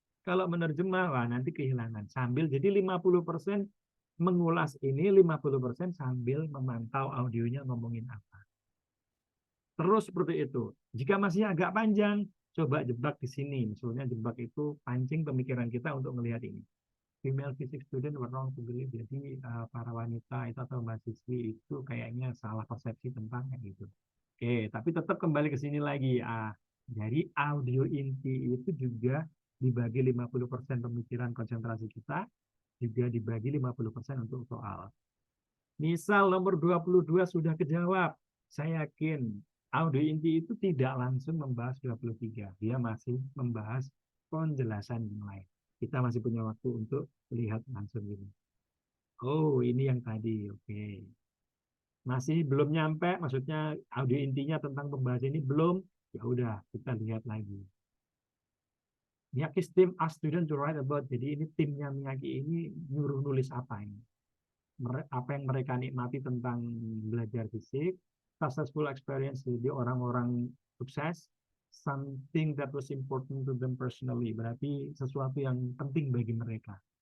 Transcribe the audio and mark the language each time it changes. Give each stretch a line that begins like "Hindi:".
Indonesian: Kalau menerjemah wah nanti kehilangan. Sambil jadi 50% mengulas ini, 50% sambil memantau audionya ngomongin apa. Terus seperti itu. Jika masih agak panjang, coba jebak di sini. Misalnya jebak itu pancing pemikiran kita untuk melihat ini.
English: Female physics student were wrong to believe.
Indonesian: Jadi para wanita itu atau mahasiswi itu kayaknya salah persepsi tentang kayak gitu. Oke, tapi tetap kembali ke sini lagi. Dari audio inti itu juga dibagi 50% pemikiran konsentrasi kita, juga dibagi 50% untuk soal. Misal nomor 22 sudah kejawab. Saya yakin audio inti itu tidak langsung membahas 23. Dia masih membahas penjelasan yang lain. Kita masih punya waktu untuk lihat langsung ini. Oh, ini yang tadi. Oke. Masih belum nyampe, maksudnya audio intinya tentang pembahasan ini belum. Ya udah, kita lihat lagi.
English: Miyaki's team asked student to write about.
Indonesian: Jadi ini timnya Miyaki ini nyuruh nulis apa ini? Apa yang mereka nikmati tentang belajar fisik,
English: successful experience,
Indonesian: jadi orang-orang sukses,
English: something that was important to them personally,
Indonesian: berarti sesuatu yang penting bagi mereka.